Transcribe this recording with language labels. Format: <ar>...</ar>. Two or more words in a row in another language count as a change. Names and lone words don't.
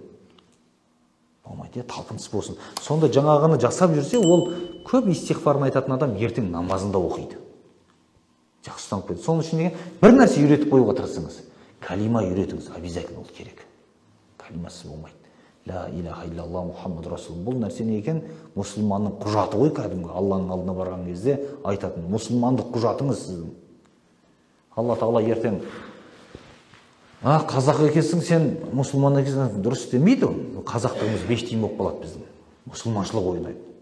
<kk>Болмайды, талпыныс болсын. Сонда жаңағыны жасап жүрсе, ол көп истиғфарын айтатын адам ертең намазында оқиды. Жақсы ұстанып кетеді. Соның үшін бір нәрсе үйретіп қоюға тырысыңыз. Калима үйретіңіз, обязательно ол керек. Калимасыз болмайды.</kk> <ar>لا إله إلا الله محمد رسول.</ar> <kk>Бұл нәрсе не екен? Мұсылманның құжаты ғой кәдімгі. Алланың алдына барған кезде айтатын. Мұсылмандық құжатыңыз сіздің. Алла Тағала ертең қазақ екенсің, сен мұсылман екенсің, дұрыс демейді. Қазақтығымыз бештейін болып қалады біздің. Мұсылманшылық ойнайды.</kk>